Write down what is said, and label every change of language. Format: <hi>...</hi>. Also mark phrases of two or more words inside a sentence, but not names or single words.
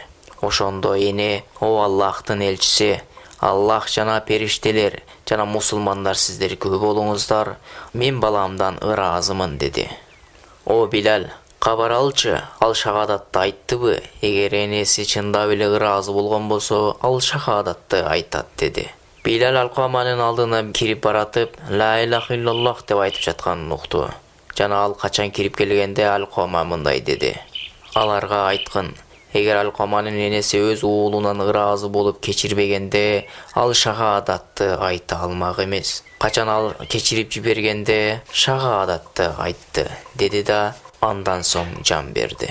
<ky>Ошондо эне: "О Аллахтын элчиси, Аллах жана периштелер жана мусулмандар сиздер күбө болуңуздар, мен баламдан ыраазымын" деди. "О Билал, кабар алчы, ал шахадатты айттыбы? Эгер энеси чындап эле ыраазы болгон болсо, ал шахадатты айтат" деди. Билал Алкоманын алдына кирип баратып,</ky> <ar>"لا إله إلا الله"</ar> <ky>деп айтып жатканын укту. Жана ал качан кирип келгенде Алкома мындай деди: "Аларга айткын, эгер Алкоманын энеси өз уулунан ыраазы болуп кечирбегенде, ал шахадатты айта алмак эмес. Качан ал кечирип жибергенде, шахадатты айтты" деди да андан соң жан берди.</ky>